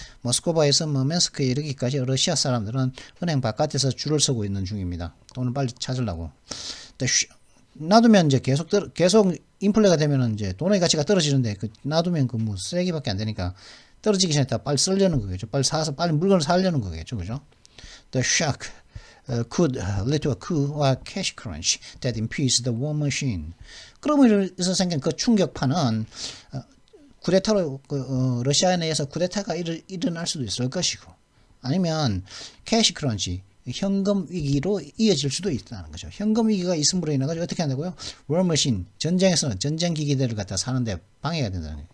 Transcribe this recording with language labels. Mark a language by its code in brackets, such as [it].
[ko] 모스크바에서 머맨스크에 이르기까지 러시아 사람들은 은행 바깥에서 줄을 서고 있는 중입니다. 돈을 빨리 찾으려고. 놔두면 이제 계속 인플레가 되면은 이제 돈의 가치가 떨어지는데 놔두면 그 뭐 쓰레기밖에 안 되니까 떨어지기 전에 다 빨리 쓰려는 거겠죠. 빨리 사서 빨리 물건을 사려는 거겠죠. 그죠? [en] The shock could lead to a coup or cash crunch that impedes the war machine. [ko] 그러면서 생긴 그 충격파는 쿠데타로 러시아 내에서 쿠데타가 일어날 수도 있을 것이고, 아니면 캐시 크런치 현금 위기로 이어질 수도 있다는 거죠. 현금 위기가 있음으로 인해 가지고 어떻게 한다고요? war machine 전쟁에서는 전쟁 기기들을 갖다 사는데 방해가 된다는 거예요.